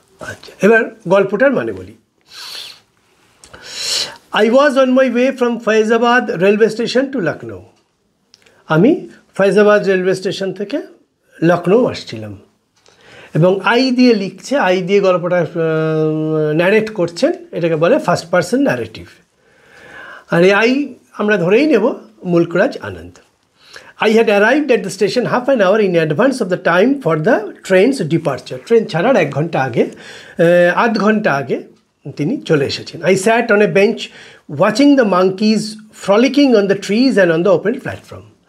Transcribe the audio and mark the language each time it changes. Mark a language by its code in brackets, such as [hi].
[bn] আচ্ছা, এবার গল্পটার মানে বলি। [en] I was on my way from Faizabad railway station to Lucknow. [bn] আমি ফাইজাবাদ রেলওয়ে স্টেশন থেকে লখনৌ আসছিলাম। এবং আই দিয়ে লিখছে, আই দিয়ে গল্পটা ন্যারেট করছেন, এটাকে বলে ফার্স্ট পারসন ন্যারেটিভ। আর এই আই আমরা ধরেই নেব মুল্ক রাজ আনন্দ। [en] I had arrived at the station half an hour in advance of the time for the train's departure. [bn] Train ছাড়ার 1 ঘন্টা আগে, আধ ঘন্টা আগে তিনি চলে এসেছেন। [en] I sat on a bench watching the monkeys frolicking on the trees and on the open platform.